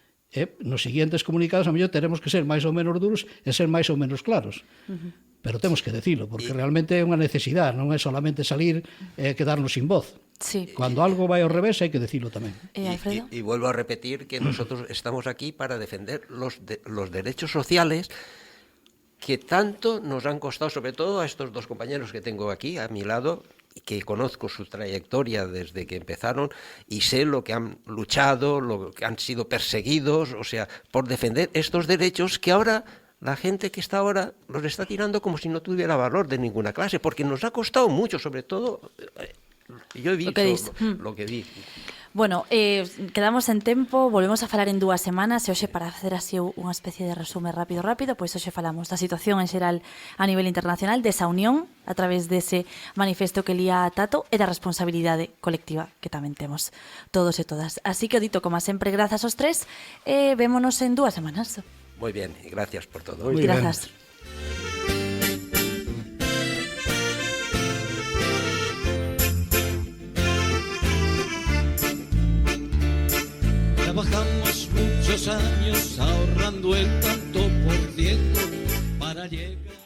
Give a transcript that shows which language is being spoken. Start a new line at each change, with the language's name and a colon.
Galician: E nos seguintes comunicados, a mellor, teremos que ser máis ou menos duros e ser máis ou menos claros. Pero temos que decilo, porque realmente é unha necesidade, non é solamente salir e quedarnos sin voz. Sí. Cuando algo vai ao revés hai que decilo tamén.
Spanish: Y vuelvo a repetir que nosotros estamos aquí para defender los derechos sociales que tanto nos han costado, sobre todo a estos dos compañeros que tengo aquí a mi lado, que conozco su trayectoria desde que empezaron y sé lo que han luchado, lo que han sido perseguidos, o sea, por defender estos derechos que ahora la gente que está ahora los está tirando como si no tuviera valor de ninguna clase, porque nos ha costado mucho, sobre todo, yo he visto lo que vi.
Galician: Bueno, quedamos en tempo, volvemos a falar en 2 semanas e hoxe para facer así unha especie de resume rápido, pois hoxe falamos da situación en xeral a nivel internacional, desa unión a través dese manifesto que lía Tato e da responsabilidade colectiva que tamén temos todos e todas. Así que, dito, como sempre, grazas aos tres e vémonos en 2 semanas.
Spanish: Muy bien, y gracias por todo. Muy bien.
Galician: Grazas.
Spanish: Trabajamos muchos años ahorrando el tanto por ciento para llegar.